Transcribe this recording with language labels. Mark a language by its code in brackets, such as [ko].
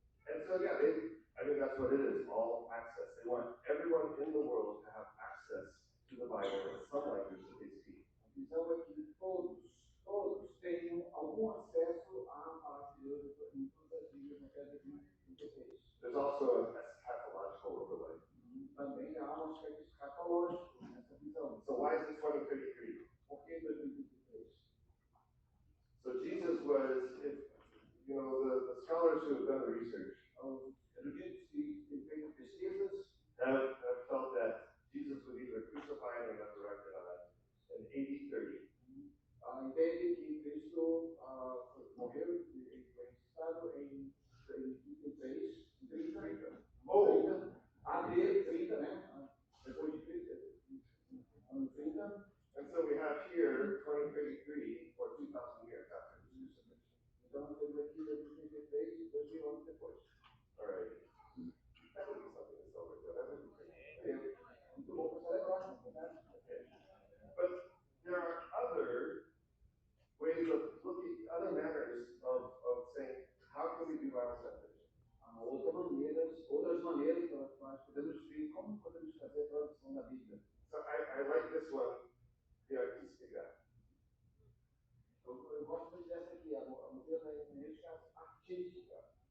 [en] And so, that's what it is, all access. They want everyone in the world to have access to the Bible in some language that they speak. [pt] A visão é que todos tenham algum acesso à palavra de Deus em todas as línguas até 2033. [en] There's also an eschatological overlay. [pt] Também há um aspecto escatológico nessa visão. [en] So why is it 2033? [pt] Por que 2023? [en] So Jesus was, the scholars who have done the research [pt] Os eruditos que têm feito pesquisas [en] have felt that Jesus was either crucified and resurrected in AD 30. [pt] entendem que Cristo morreu e foi ressuscitado em 33, 30, AD 30, né? Depois de Cristo, ano 30. [en] And so we have here 2033 or 2,000 years after. [pt] Então nós temos aqui 2033 e 2000 anos depois. [en] All right. That would be something to celebrate. That would be great. [pt] Muito bom para celebrar, né? [en] Okay. But there are other ways of looking, other manners of saying, how can we do Bible translation? [pt] Há outras maneiras pelas quais podemos ver como podemos fazer a tradução da Bíblia. [en] So I like this one, the artistic guy. [pt] Eu gosto muito dessa aqui, a modelo da hermenêutica artística.